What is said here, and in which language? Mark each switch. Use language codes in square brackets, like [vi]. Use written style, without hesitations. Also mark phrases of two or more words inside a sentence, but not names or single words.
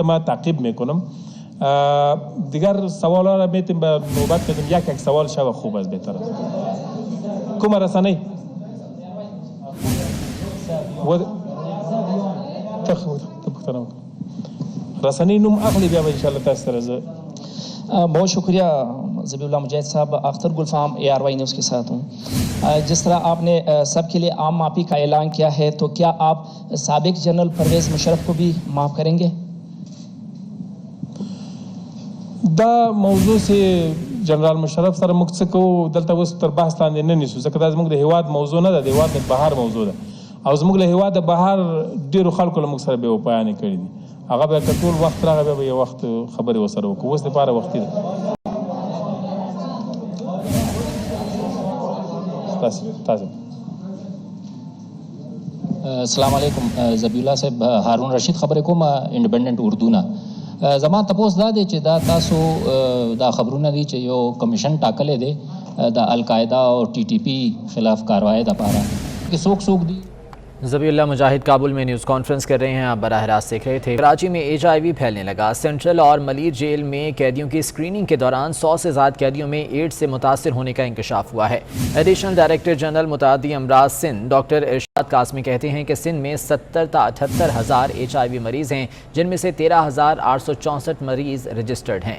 [fa] ما تعقیب میکنم. دیگر سوالا را میتونیم به نوبت بدیم. یک سوال شو خوب است بهتر است. [ps] کوم رسانه رسانه نوم اخلی بیا انشاءالله تاسو سره. [ur] بہت شکریہ ذبیح اللہ مجاہد صاحب. اختر گلفام ARY نیوز کے ساتھ ہوں. جس طرح آپ نے سب کے لیے عام معافی کا اعلان کیا ہے تو کیا آپ سابق جنرل پرویز مشرف کو بھی معاف کریں گے؟ [ps] دا موضوع سے جنرال مشرف سره موږ څه کوو دلته اوس تر بحث لاندې نه نیسو، ځکه دا زموږ د هیواد موضوع نه ده، د هیواد د بهر موضوع ده او زموږ له هیواد د بهر ډېرو خلکو له موږ سره بې وفایانې کړي دي. هغه به که ټول وخت راغی بیا به یو وخت خبرې ورسره وکړو. اوس دپاره وختي ده. [ar] السلام علیکم ذبیح الله صاحب. [ps] هارون رشید خبرې کوم انډیپندنٹ اردو نه. زما تپوس دا دی چې دا تاسو دا خبرونه دي چې یو کمیشن ټاکلی دی د القاعده او TTP خلاف کاروائی دپاره کہ څوک دي. [ur] ذبیح اللہ مجاہد کابل میں نیوز کانفرنس کر رہے ہیں، آپ براہ راست دیکھ رہے تھے. کراچی میں HIV پھیلنے لگا. سینٹرل اور ملیر جیل میں قیدیوں کی اسکریننگ کے دوران 100 سے زائد قیدیوں میں ایڈز سے متاثر ہونے کا انکشاف ہوا ہے. ایڈیشنل ڈائریکٹر جنرل متعدی امراض سندھ ڈاکٹر ارشاد قاسمی کہتے ہیں کہ سندھ میں 70 تا 78 ہزار HIV مریض ہیں، جن میں سے 13,864 مریض رجسٹرڈ ہیں.